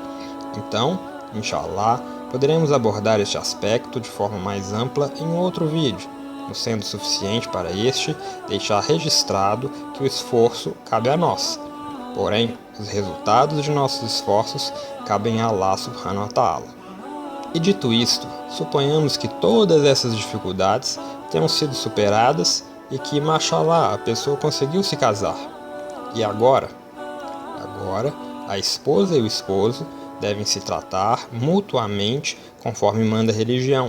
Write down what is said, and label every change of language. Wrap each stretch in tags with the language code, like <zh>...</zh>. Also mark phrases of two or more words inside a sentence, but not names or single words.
<pt>Então, inshallah, poderemos abordar este aspecto de forma mais ampla em um outro vídeo, não sendo suficiente para este deixar registrado que o esforço cabe a nós. Porém, os resultados de nossos esforços cabem a Allah</pt> <ar>سبحانه وتعالى.</ar> <pt>E dito isto, suponhamos que todas essas dificuldades tenham sido superadas e que, mashallah, a pessoa conseguiu se casar. E agora? Agora, a esposa e o esposo devem se tratar mutuamente conforme manda a religião.</pt>